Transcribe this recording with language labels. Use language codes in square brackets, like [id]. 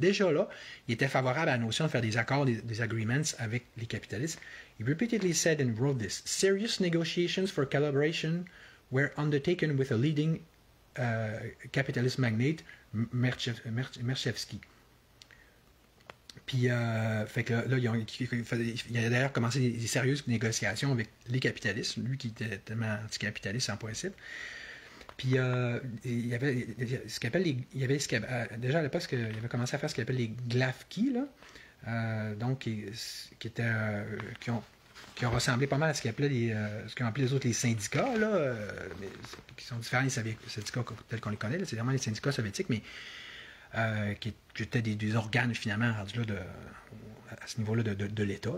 [fr] Déjà là, il était favorable à la notion de faire des accords, des agreements avec les capitalistes. [en] He repeatedly said and wrote this: serious negotiations for collaboration were undertaken with a leading capitalist magnate, Merchevsky. [fr] Puis, fait que là, il a d'ailleurs commencé des sérieuses négociations avec les capitalistes, lui qui était tellement anticapitaliste en principe. Puis, il y avait ce qu'il appelle déjà à l'époque, il avait commencé à faire ce qu'il appelle les Glavki, là, donc qui ont ressemblé pas mal à ce qu'ils appelaient ce qu'ils ont appelé les autres les syndicats, là, mais, qui sont différents des syndicats tels qu'on les connaît, c'est vraiment les syndicats soviétiques, mais qui étaient des organes finalement rendus là à ce niveau-là de l'État.